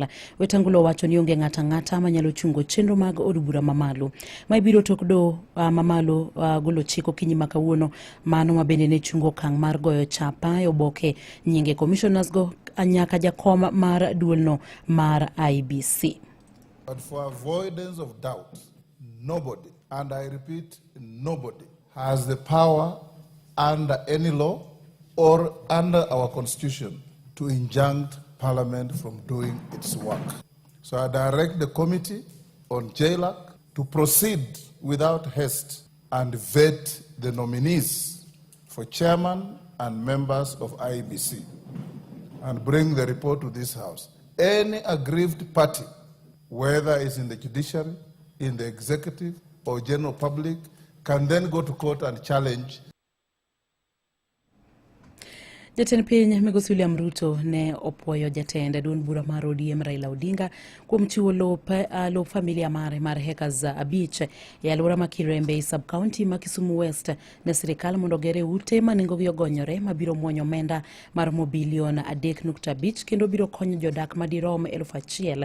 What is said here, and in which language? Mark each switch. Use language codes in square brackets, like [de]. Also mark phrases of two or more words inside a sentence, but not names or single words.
[luo] Wetangula wacho ni onge ng'ata manyalo chungo chenro mag od bura mamalo ma ibiro tok do mamalo golo chiko kinyi makawuono mano ma bende ne chungo kang' mar goyo chapa e oboke nyinge commissioners go anyaka jakom mar duolno mar IEBC. [en] But for avoidance of doubt, nobody, and I repeat, nobody has the power under any law or under our constitution to injunct Parliament from doing its work. So I direct the committee on JLAC to proceed without haste and vet the nominees for chairman and members of IEBC and bring the report to this House. Any aggrieved party, whether it's in the judiciary, in the executive or general public, can then go to court and challenge. [luo] Jatend piny Migosi William Ruto ne opwoyo jatend duond bura mar ODM Raila Odinga kuom chiwo lop familia mare mar hectares 5 e alwora ma Kirembe sub-county ma Kisumu West ne sirikal mondo gere ute ma nengogi ogonyore mabiro muonyo omenda mar bilion 3.5 kendo biro konyo jodak madirom 1,000.